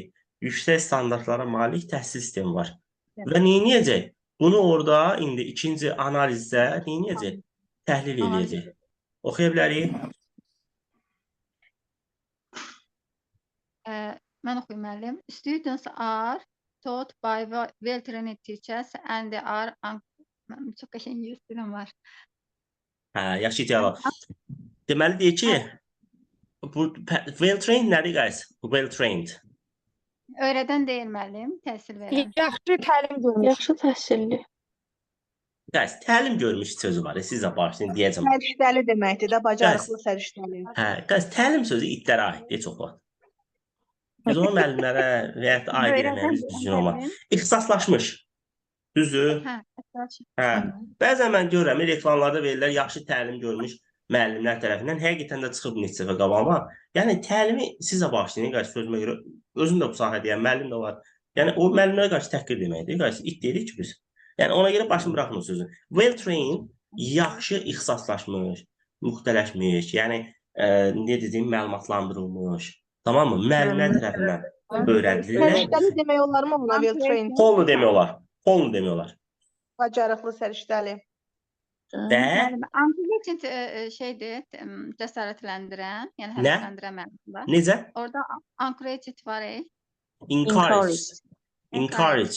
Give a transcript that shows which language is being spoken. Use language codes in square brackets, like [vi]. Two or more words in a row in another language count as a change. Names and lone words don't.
[az] Yüksək standartlara malik təhsil sistemi var. Və neyniyəcək? Bunu orada indi ikinci analizdə neyniyəcək? Təhlil edəcək. Oxuya bilərik. Mən oxuyum müəllim. [en] Students are taught by well-trained teachers and they are [az] çox qəşəng dilim var. Hə, yaxşı cavab. Deməli deyir ki, bu well-trained nədir guys? Well-trained. Öyrədən deyil müəllim, təhsil verən. Yaxşı təlim görmüş. Yaxşı təhsilli. Guys, təlim görmüş sözü var. Siz də başlayın deyəcəm. Səriştəli deməkdir də, bacarıqlı səriştəli. Hə, guys, təlim sözü itlərə aiddir çox vaxt. Biz onu müəllimlərə və ya aid eləməyimiz düzgün olmaz. İxtisaslaşmış. Düzdür? Hə. Bəzən mən görürəm, reklamlarda verirlər, yaxşı təlim görmüş müəllimlər tərəfindən. Həqiqətən də çıxıb neçə dəfə qabağıma. Yəni təlimi sizə başlayın, qarşı sözümə görə. Özüm də bu sahədəyəm, müəllim də var. Yəni o müəllimlərə qarşı təhqir deməkdir. Qarşı it deyirik ki biz. Yəni ona görə başını buraxın o sözü. [en] Well trained, [az] yaxşı ixtisaslaşmış, müxtələşmiş, yəni nə dediyim məlumatlandırılmış. Tamam mı? Müəllimlər tərəfindən öyrədilir. Səriştəli demək olar mı buna [en] well trained? [az] Polnu demək olar. Polnu demək olar. Bacarıqlı səriştəli. Və Encouraging şeydir, cəsarətləndirən, yəni həvəsləndirən mənasında. necə? Orada encouraged var. Encouraged. Encouraged.